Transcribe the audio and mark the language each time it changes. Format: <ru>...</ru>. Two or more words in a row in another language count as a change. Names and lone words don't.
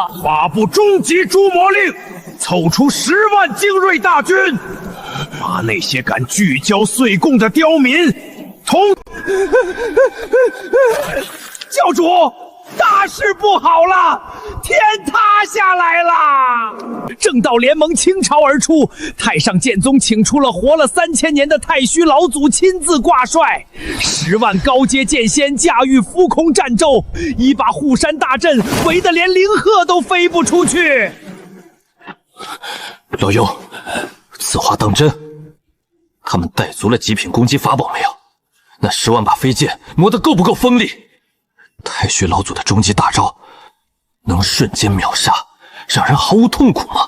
<zh>发布终极诛魔令，凑出10万精锐大军，把那些敢拒交岁贡的刁民教主，大事不好了，天塌下来了！正道联盟倾巢而出，太上剑宗请出了活了3000年的太虚老祖亲自挂帅，10万高阶剑仙駕馭浮空战舟，已把護山大陣圍得連靈鶴都飛不出去。老尤，此話當真？他們帶足了極品攻擊法寶沒有？那10萬把飛劍磨得夠不夠鋒利？太虛老祖的終極大招能瞬間秒殺，讓人毫無痛苦嗎？</zh>